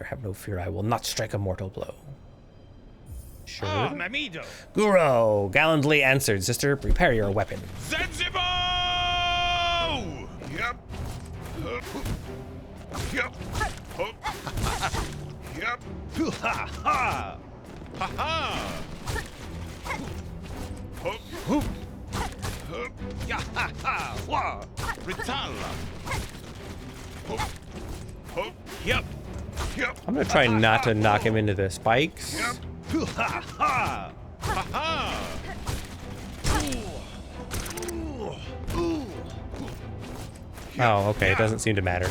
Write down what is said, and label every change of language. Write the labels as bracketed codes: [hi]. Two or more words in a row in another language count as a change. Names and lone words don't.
[en] Have no fear, I will not strike a mortal blow. Sure. Guru, gallantly answered, sister. Prepare your weapon. Sensible! Yep. Yep. Yep. Ha ha. Ha ha. Ya ha ha. Wa. Ritala. Yep. Yep. I'm gonna try not to knock him into the spikes. Yep. Ha ha! Ha ha! Oh, okay, it doesn't seem to matter.